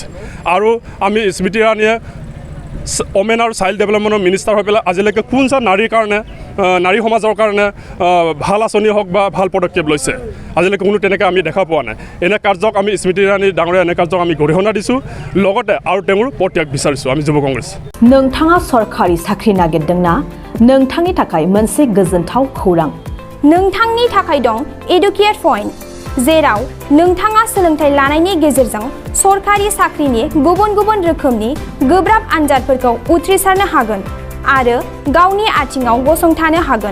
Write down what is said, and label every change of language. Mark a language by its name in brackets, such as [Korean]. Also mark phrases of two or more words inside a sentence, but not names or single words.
[Assamese] আৰু আমি স্মৃতি ইৰাণীয়ে ওমেন আৰু চাইল্ড ডেভেলপমেণ্টৰ মিনিষ্টাৰ হৈ পেলাই আজিলৈকে কোনছা নাৰীৰ কাৰণে নাৰী সমাজৰ কাৰণে ভাল আঁচনি হওক বা ভাল পদক্ষেপ লৈছে আজিলৈকে কোনো তেনেকৈ আমি দেখা পোৱা নাই। এনে কাৰ্যক আমি স্মৃতি ইৰাণী ডাঙৰীয়া এনে কাৰ্যক আমি গৰিহণা দিছোঁ, লগতে আৰু তেওঁৰ পদত্যাগ বিচাৰিছোঁ আমি যুৱ কংগ্ৰেছ। [Bodo] नोंथाङा सरकारि साख्रि नागिरदोंना? नोंथांनि थाखाय मोनसे गोजोनथाव खौरां। नोंथांनि थाखाय दं एडुकेट पइन्ट, जेराव नोंथाङा सोलोंथाइ लानायनि गेजेरजों सरकारि साख्रिनि गुबुन गुबुन रोखोमनि गोब्राब आनजादफोरखौ उथ्रिसारनो हागोन आरो गावनि आथिङाव गसंथानो हागोन।